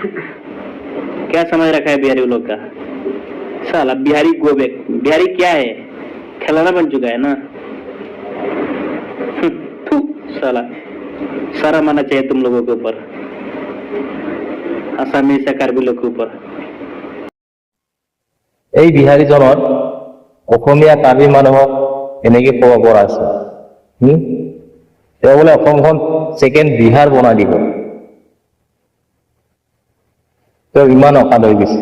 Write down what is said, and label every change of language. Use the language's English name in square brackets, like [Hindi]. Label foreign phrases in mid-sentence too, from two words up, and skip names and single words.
[Hindi] क्या समझ रखा है बिहारी लोग का? साला बिहारी गोबेक, बिहारी क्या है? खिलौना बन चुका है ना। साला शर्म आना चाहिए तुम लोगों के ऊपर, आसामी से कार्बी लोग के ऊपर। [Assamese] এই বিহাৰীজনৰ অসমীয়া কাৰ্বি মানুহক এনেকে ক'ব পৰা আছে। তেওঁ বোলে অসমখন ছেকেণ্ড বিহাৰ বনাই দিব। তেওঁ ইমান অকাদ হৈ গৈছে।